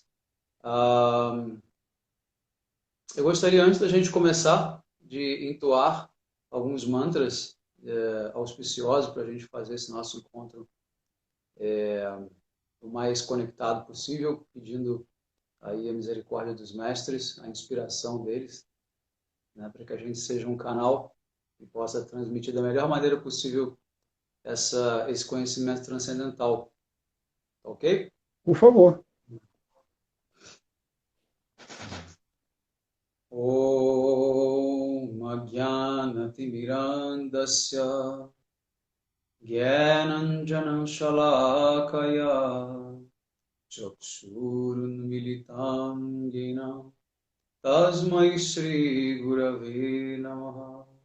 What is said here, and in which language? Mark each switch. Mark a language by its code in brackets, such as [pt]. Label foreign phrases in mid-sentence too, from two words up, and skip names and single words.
[pt] Ah, eu gostaria, antes da gente começar, de entoar alguns mantras auspiciosos para a gente fazer esse nosso encontro o mais conectado possível, pedindo aí a misericórdia dos mestres, a inspiração deles, né, para que a gente seja um canal e possa transmitir da melhor maneira possível esse conhecimento transcendental, tá ok? Por favor. [sa] Om Ajnanatimirandasya Gyananjana Shalakaya Chakshurunmilitam Yena Tasmai Shri Gurave Namaha